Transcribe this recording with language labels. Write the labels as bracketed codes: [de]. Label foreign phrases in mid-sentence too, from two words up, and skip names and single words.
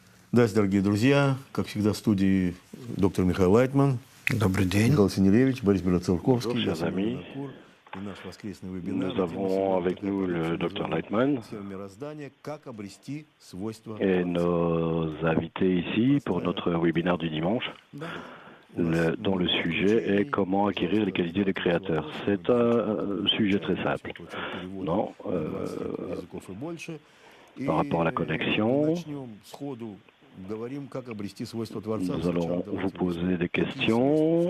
[ru] Здравствуйте, дорогие друзья. Как всегда, в студии доктор Михаил Лайтман, Добрый день. Михаил Синелевич, Борис Белоцерковский, [fr] Bonjour, chers amis. [ru] и наш воскресный вебинар. [fr] Nous avons avec nous le Dr Lightman et nos invités ici pour notre webinaire du dimanche, dont le sujet est comment acquérir les qualités du créateur. C'est un sujet très simple. Non, par rapport à la connexion, nous allons vous poser des questions.